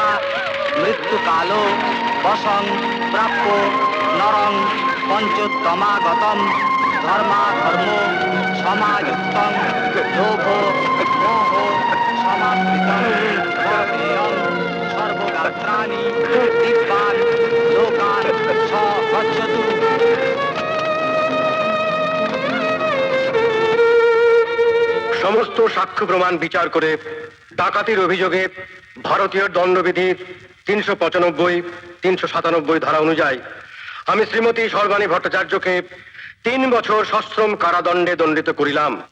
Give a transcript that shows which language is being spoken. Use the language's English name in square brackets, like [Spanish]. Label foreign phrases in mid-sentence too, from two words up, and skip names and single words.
[Sanskrit] मृत्युकालो वशं प्राप्यो नरं पंचोत्तमागतं धर्माधर्मो समायुक्तं लोभो मोहो समाप्तितं वर्धेयं सर्वगात्राणि दिव्यान् लोकान् स गच्छतु। [Bangla] সমস্ত সাক্ষ্য প্রমাণ বিচার করে ডাকাতির অভিযোগে ভারতীয় দণ্ডবিধির 395, 397 ধারা অনুযায়ী আমি শ্রীমতী সর্বাণী ভট্টাচার্যকে 3 বছর সশ্রম কারাদণ্ডে দণ্ডিত করিলাম।